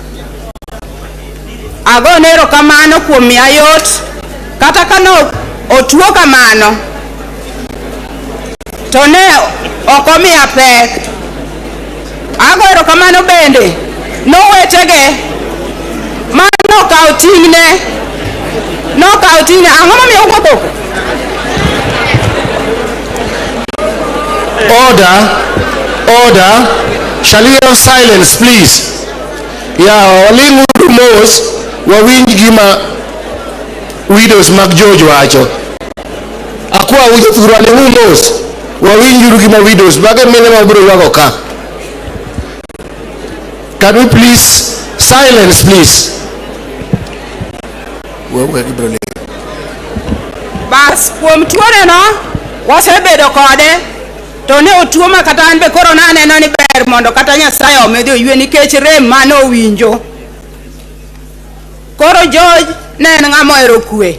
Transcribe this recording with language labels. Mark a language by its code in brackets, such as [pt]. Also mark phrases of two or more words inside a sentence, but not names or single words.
[luo] Ago nero kamano kuom miya yot kata kano otuo kamano to ne okomiya pek. Ago ero kamano bende no wetege ma no kawo ting'ne ang'o momiyo wuotho. [en] Order. Shall we have silence, please? Yeah, [luo] waling udu mos wawinj gima widows mag George wacho. Akwa ujo thura ne mos wawinj uru gima widows bage mene mabro yuago ka. [en] Can we please silence, please? [luo] Bas kuom tuone no wasebedo kode to ne otuo ma kata an be koro na aneno ni ber mondo kata Nyasaye omedhi oywe nikech rem mano winjo. Koro George ne en ng'ama ero kwe.